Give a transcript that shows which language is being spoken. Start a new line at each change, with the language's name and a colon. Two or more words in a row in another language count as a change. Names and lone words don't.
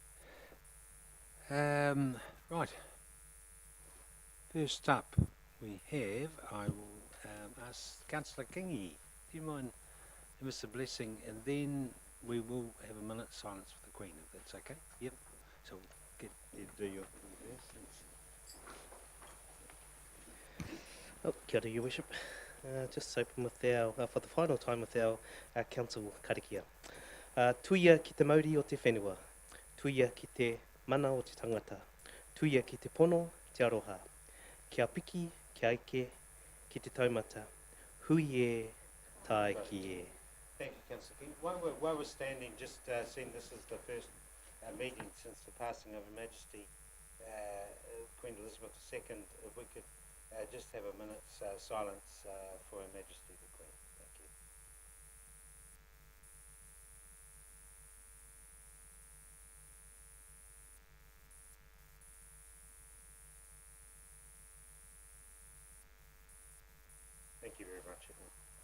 English: Right. First up, we have, I will ask Councillor Kingi, do you mind give us a blessing, and then we will have a minute's silence for the Queen, if that's okay? Yep. So we'll get you to do your
Māori: Oh, kia ora,
English: Your Worship. Just open with our, for the final time with our council karakia.
Māori: Tuia ki te mauri o te whenua, tuia ki te mana o te tangata, tuia ki te pono te aroha, kia piki, kia ike, ki te taumata, hui e, tae ki e.
English: Thank you, Councillor King. While we're standing, just seeing this is the first meeting since the passing of Her Majesty Queen Elizabeth II, if we could just have a minute's silence for Her Majesty the Queen. Thank you. Thank you very much, everyone.